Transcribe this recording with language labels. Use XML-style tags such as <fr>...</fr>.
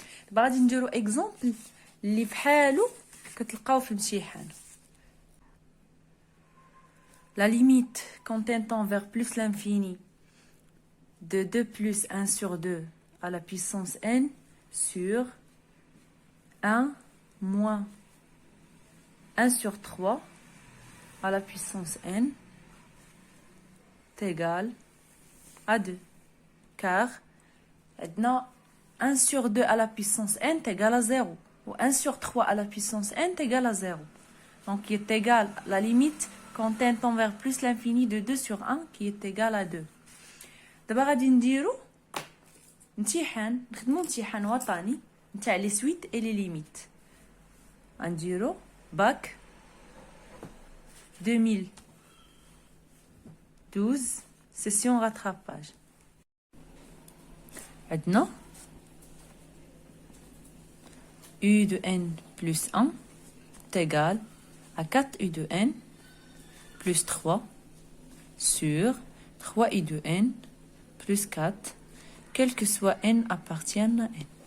<ar>دابا غادي نديرو اكزامبل اللي بحالو كتلقاو في الامتحان.</ar> <fr>La limite quand n tend vers plus l'infini de 2 plus 1 sur 2 à la puissance n sur 1 moins 1 sur 3 à la puissance n est égal à 2. Car 1 sur 2 à la puissance n est égal à 0. Ou 1 sur 3 à la puissance n est égal à 0. Donc, il est égal à la limite quand n tend vers plus l'infini de 2 sur 1 qui est égal à 2.</fr> <ar>دابا غادي نديرو امتحان، نخدمو امتحان وطني نتاع لي سويت اي لي ليميت. غنديرو باك 2012</ar> <fr>session rattrapage. Maintenant, U de n plus 1 est égal à 4U de n plus 3 sur 3U de n plus 4, quel que soit n appartienne à n.</fr>